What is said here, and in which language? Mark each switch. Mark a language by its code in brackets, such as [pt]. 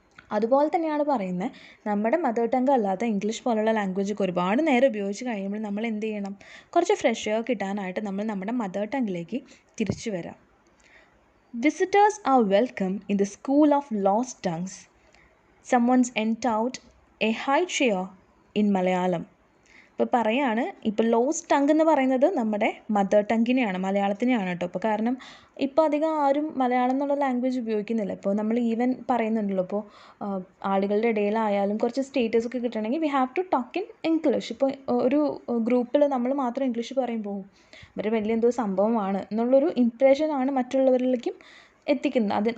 [ml] അതുപോലെ തന്നെയാണ് പറയുന്നത്, നമ്മുടെ മദർ ടങ്ക് അല്ലാത്ത ഇംഗ്ലീഷ് പോലുള്ള ലാംഗ്വേജൊക്കെ ഒരുപാട് നേരം ഉപയോഗിച്ച് കഴിയുമ്പോൾ നമ്മൾ എന്ത് ചെയ്യണം, കുറച്ച് ഫ്രഷ് എയർ കിട്ടാനായിട്ട് നമ്മൾ നമ്മുടെ മദർ ടങ്കിലേക്ക് തിരിച്ചു വരാം. [en] Visitors are welcome in the school of lost tongues. someone's endowed a high chair in Malayalam. [ml] ഇപ്പോൾ പറയാണ്, ഇപ്പോൾ ലോസ്റ്റ് ടങ്ക് എന്ന് പറയുന്നത് നമ്മുടെ മദർ ടങ്കിനെയാണ്, മലയാളത്തിനെയാണ് കേട്ടോ. ഇപ്പോൾ കാരണം ഇപ്പോൾ അധികം ആരും മലയാളം എന്നുള്ള ലാംഗ്വേജ് ഉപയോഗിക്കുന്നില്ല. ഇപ്പോൾ നമ്മൾ ഈവൻ പറയുന്നുണ്ടല്ലോ, ഇപ്പോൾ ആളുകളുടെ ഇടയിലായാലും കുറച്ച് സ്റ്റേറ്റസ് ഒക്കെ കിട്ടണമെങ്കിൽ [en] We have to talk in English. [ml] ഇപ്പോൾ ഒരു ഗ്രൂപ്പിൽ നമ്മൾ മാത്രം ഇംഗ്ലീഷ് പറയുമ്പോൾ ഇവർ വലിയ എന്തോ സംഭവമാണ് എന്നുള്ളൊരു ഇംപ്രഷനാണ് മറ്റുള്ളവരിലേക്കും എത്തിക്കുന്നത്.